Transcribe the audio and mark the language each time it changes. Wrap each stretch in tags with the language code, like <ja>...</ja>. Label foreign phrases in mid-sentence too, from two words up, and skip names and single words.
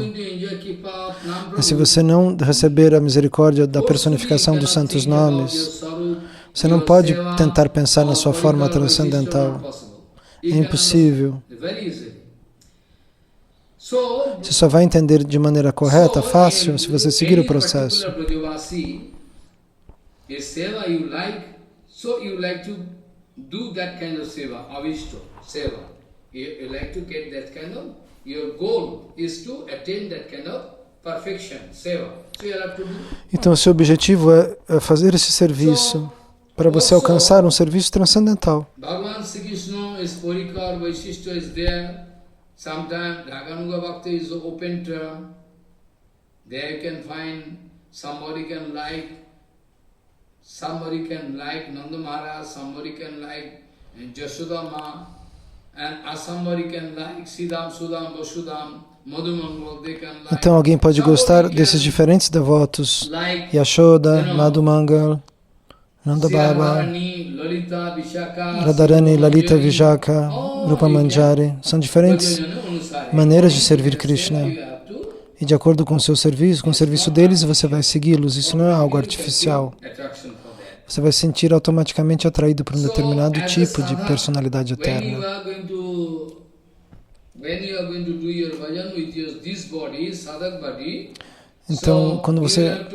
<pt>E se você não receber a misericórdia da personificação dos santos nomes, você não pode tentar pensar na sua forma transcendental. É impossível. Você só vai entender de maneira correta, fácil, se você seguir o processo.</pt> <en>So you like to do that kind of seva, avishto, seva. You like to get that kind of, your goal is to attain that kind of perfection, seva. So you have to do.</en> <pt>Então, seu objetivo é fazer esse serviço para você alcançar um serviço transcendental.</pt> <en>Bhagavan Sri Krishna is Porikar, Vaishishta is there. Sometimes Raganuga Bhakti is open term. There you can find somebody can like Nanda Maharaj, somebody can like Jashoda Ma, and somebody can like Siddham, Sudham, Vasudham, Madhumangal, they can like.</en> <pt>Então alguém pode gostar desses diferentes devotos, Yashoda, Madhumangal, Nanda Baba, Radharani, Lalita, Vishaka, Rupa Manjari. São diferentes maneiras de servir Krishna. E de acordo com o seu serviço, com o serviço deles, você vai segui-los. Isso não é algo artificial. Você vai se sentir automaticamente atraído por um determinado tipo de personalidade eterna. Então, quando você...</pt>